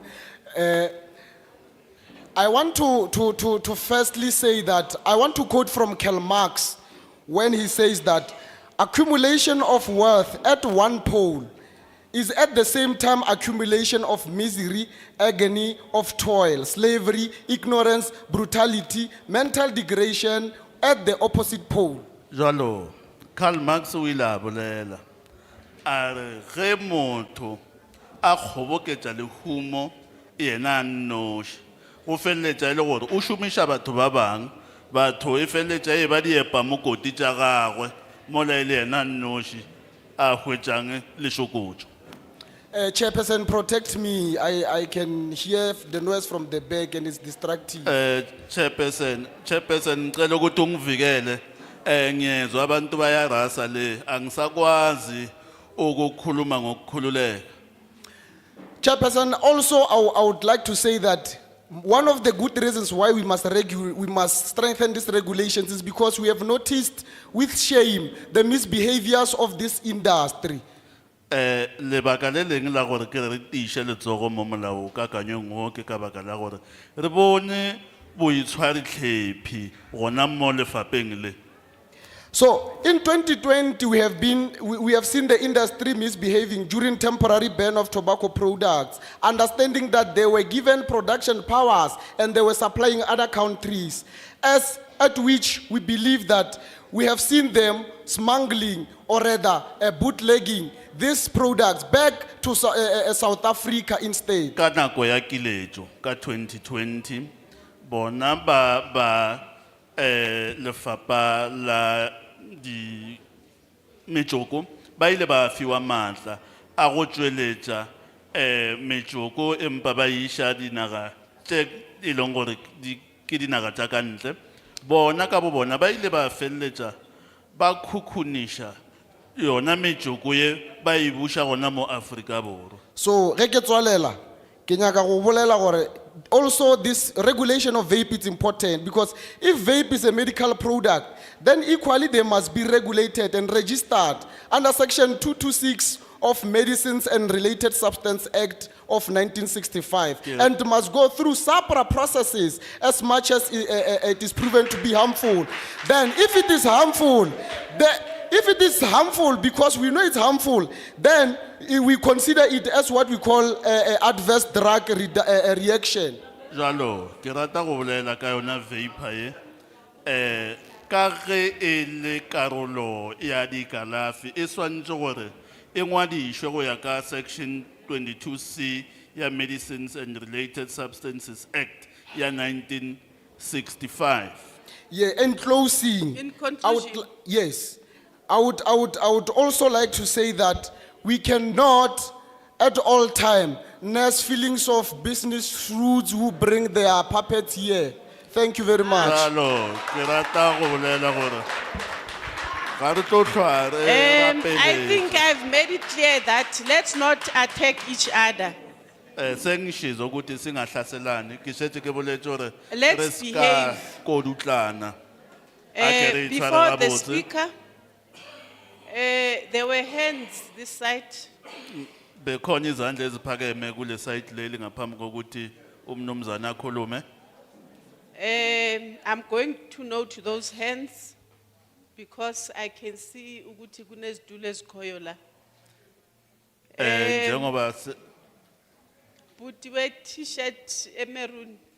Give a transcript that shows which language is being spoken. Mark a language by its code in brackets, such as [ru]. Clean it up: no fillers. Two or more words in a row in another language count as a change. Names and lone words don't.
[en] I want to firstly say that I want to quote from Karl Marx when he says that accumulation of wealth at one pole is at the same time accumulation of misery, agony of toil, slavery, ignorance, brutality, mental degradation at the opposite pole. [nso] Jalo, Karl Marx o ile a bolela, a re ge motho a kgoboketša lehumo yena a nnoši, go feleletša e le gore o šomiša batho ba bang, batho e feleletša e ba diepa mokoti tša gagwe, mola e le yena a nnoši a hwetšang lešokotšo. [en] Chairperson, protect me. I can hear the noise from the back and it's distracting. Chairperson, [zu] ngicela ukuthi ungivikele. Ngiyezwa abantu bayarasa le, angisakwazi ukukhuluma ngokukhululeka. [en] Chairperson, also I would like to say that one of the good reasons why we must strengthen these regulations is because we have noticed with shame the misbehaviors of this industry. [nso] Lebaka le leng la gore ke re tiše letsogo mo molao kakanyong o ke ka baka la gore re bone boitshwaritlhephi gona mo lefapeng le. [en] So in 2020 we have seen the industry misbehaving during temporary ban of tobacco products, understanding that they were given production powers and they were supplying other countries, at which we believe that we have seen them smuggling or rather bootlegging these products back to South Africa instead. [nso] Ka nako ya kiletšo ka 2020 bona ba lefapha la di metsoko ba ile ba fiwa matla a go tšweletša metsoko empa ba iša dinaga tše e leng gore ke dinaga tša ka ntle, bona ka bo bona ba ile ba feleletša ba khukhuniša yona metsoko ye ba e buša gona mo Afrika Borwa. [en] So [nso] ge ke tswalela ke nyaka go bolela gore [en] also this regulation of vape is important, because if vape is a medical product, then equally they must be regulated and registered under section 226 of Medicines and Related Substance Act of 1965, and must go through separate processes as much as it is proven to be harmful. Then if it is harmful, because we know it's harmful, then we consider it as what we call adverse drug reaction. [nso] Jalo, ke rata go bolela ka yona vapor ye, ka ge e le karolo ya dikalafi e swantse gore e ngwadishwe go ya ka section 22C ya Medicines and Related Substances Act ya 1965. [en] Yeah, in closing, In conclusion. I would also like to say that we cannot at all time nurse feelings of business fruits who bring their puppets here. Thank you very much. [nso] Jalo, ke rata go bolela gore ga re tlo hlwa re rapeleng. [en] I think I've made it clear that let's not attack each other. [zu] Sengishizo ukuthi singahlaselani, [nso] ke shetse ke boletse gore [en] Let's [nso] re ska [en] behave. [nso] kodutlana. Ake re [en] Before [nso] itshware [en] the [nso] gabotse. [en] speaker, there were hands this side. [zu] Bekhona izandla eziphakeme kule site leli ngaphambi kokuthi umnumzana akhulume. [en] I'm going to note those hands because I can see [zu] ukuthi kunezitulo ezikhoyo la. Njengoba Buti we t-shirt maroon.